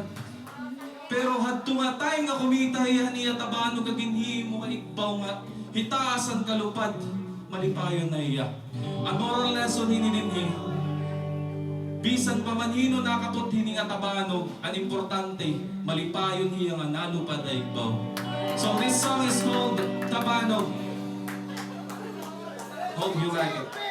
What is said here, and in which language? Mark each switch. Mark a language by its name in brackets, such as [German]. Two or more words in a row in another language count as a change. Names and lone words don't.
[Waray] Pero hadto nga time nga kumita niya tabanog nga ginhimo nga igbaw nga hitaasan kalupad malipayon na iya. Ang moral lesson hininini bisan pa man hino nakapot hini nga tabanog, ang importante malipayon hiya nga nalupad ay igbaw. [English] So this song is called Tabanog. Hope you like it.